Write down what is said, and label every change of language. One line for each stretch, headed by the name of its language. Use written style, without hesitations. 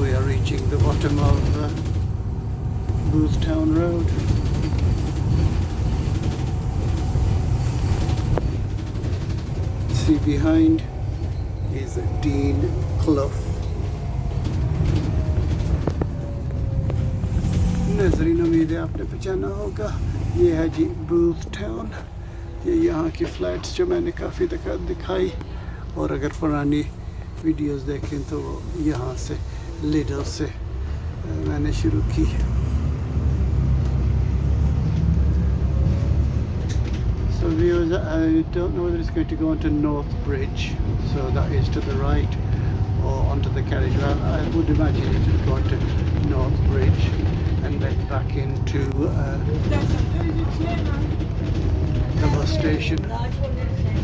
English: We are reaching the bottom of Booth Town Road. See behind is Dean Clough.
Hindi: नाज़रीन उम्मीद है आपने पहचाना होगा. ये है जी बूथ टाउन. ये यहाँ की फ्लैट्स जो मैंने काफ़ी दफ़ा दिखाई, और अगर पुरानी वीडियोस देखें तो यहाँ से लिडल से मैंने शुरू की.
English: So viewers, I don't know whether it's going to go onto North Bridge, so that is to the right, or onto the carriage. Well, I would imagine it would go onto North Bridge and then back into the bus station.